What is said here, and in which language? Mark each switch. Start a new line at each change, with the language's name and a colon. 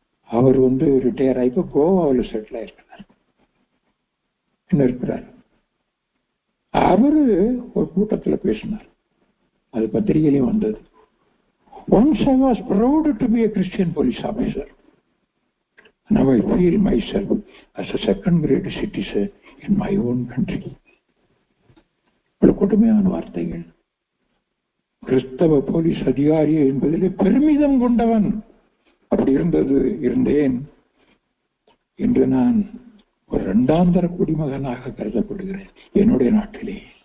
Tamil: அவர் retire ஆகி கோவாவில் settle ஆயிருக்கிறார். என்ன இருக்கிறார். அவரு ஒரு கூட்டத்தில் பேசினார், அது பத்திரிகையிலையும் வந்தது.
English: Once I was proud to be a Christian police officer. Now I feel myself as a second-grade citizen in my own country.
Tamil: கொடுமையான வார்த்தைகள். கிறிஸ்தவ போலீஸ் அதிகாரி என்பதிலே பெருமிதம் கொண்டவன் அப்படி இருந்தேன். இன்று நான் ஒரு இரண்டாந்தர குடிமகனாக கருதப்படுகிறேன் என்னுடைய நாட்டிலே.